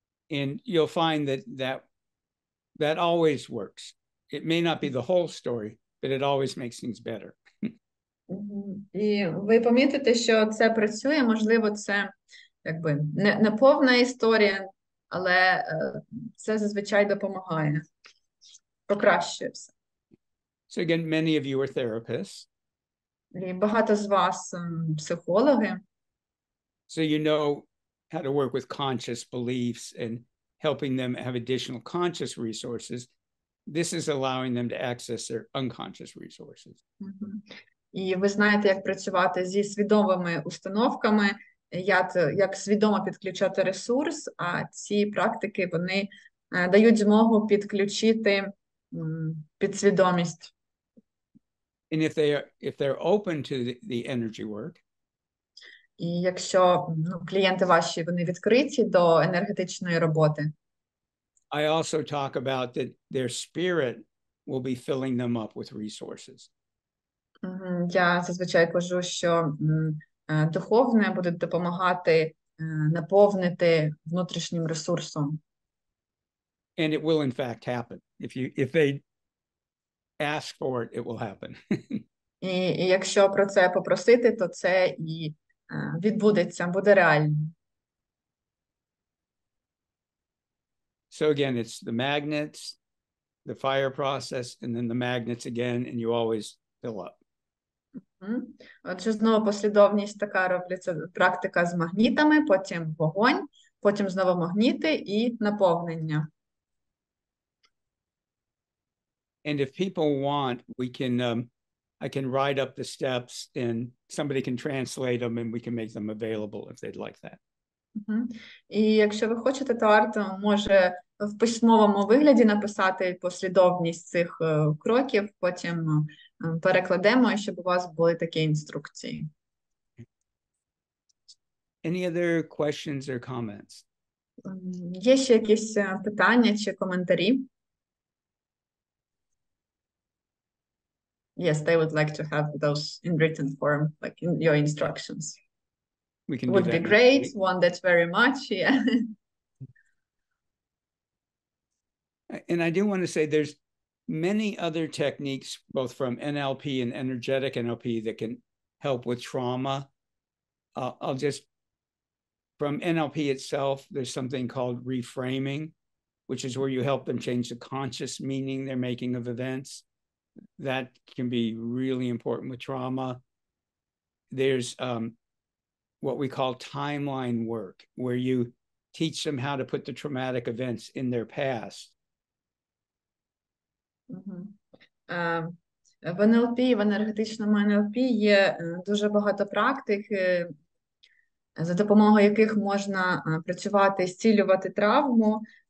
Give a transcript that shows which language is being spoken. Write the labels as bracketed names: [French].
[English] And you'll find that always works. It may not be the whole story, but it always makes things better. [Ukrainian] І ви помітите, що це працює, можливо, це якби не повна історія, але це зазвичай допомагає, покращує все. [English] So again, many of you are therapists. [Ukrainian] І багато з вас психологи. [English] So you know how to work with conscious beliefs and helping them have additional conscious resources. This is allowing them to access their unconscious resources. [Ukrainian] І ви знаєте, як працювати зі свідомими установками, як свідомо підключати ресурс, а ці практики, вони дають змогу підключити підсвідомість. [English] And if they're open to the energy work, [Ukrainian] і якщо клієнти ваші, вони відкриті до енергетичної роботи. [English] I also talk about that their spirit will be filling them up with resources. [Ukrainian] Я зазвичай кажу, що духовне буде допомагати наповнити внутрішнім ресурсом. [English] And it will in fact happen. If they ask for it, it will happen. [Ukrainian] І якщо про це попросити, то це і відбудеться, буде реально. [English] So again, it's the magnets, the fire process, and then the magnets again, and you always fill up. [Ukrainian] Отже, знову послідовність така робиться практика з магнітами, потім вогонь, потім знову магніти і наповнення. [English] And if people want, I can write up the steps and somebody can translate them and we can make them available if they'd like that. [Ukrainian] І якщо ви хочете, то Арт може в письмовому вигляді написати послідовність цих кроків, потім перекладемо, щоб у вас були такі інструкції. [English] Any other questions or comments? [Ukrainian] Є ще якісь питання чи коментарі? [English] Yes, they would like to have those in written form, like in your instructions. We can Would be great, one that's very much, yeah. And I do want to say many other techniques, both from NLP and energetic NLP, that can help with trauma. From NLP itself, there's something called reframing, which is where you help them change the conscious meaning they're making of events. That can be really important with trauma. There's what we call timeline work, where you teach them how to put the traumatic events in their past. [Ukrainian] В НЛП, в енергетичному НЛП є дуже багато практик, за допомогою яких можна працювати, зцілювати травму.